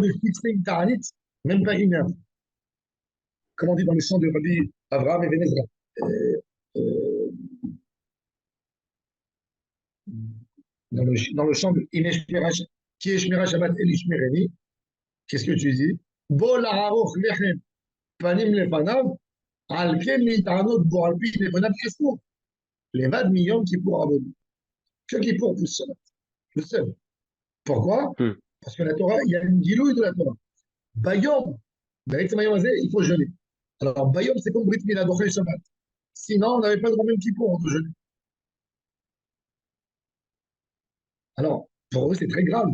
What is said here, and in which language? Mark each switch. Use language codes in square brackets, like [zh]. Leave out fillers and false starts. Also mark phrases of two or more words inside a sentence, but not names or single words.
[fr] de fixer une ta'anit, même pas une heure. Comme on dit dans le chant de Rabbi Avraham et Benezra. Euh, euh, dans le chant de qui est Shmira Shabbat El Ishmereni, qu'est-ce que tu dis? [he] בו לערוך לחם פנים לפניו על כן להתענות בו על פי נבוניו אסור. לבד מיום כיפור עוונו. [fr] Que kippour pousse Shabbat. Le seul. Pourquoi? Hmm. Parce que la Torah, il y a une guilouille de la Torah. Bayom, il faut jeûner. Alors, Bayom, c'est comme [he] ברית מילה דוחה שבת. [fr] Sinon, on n'avait pas le droit même Kippour, on peut jeûner. Alors, pour eux, c'est très grave.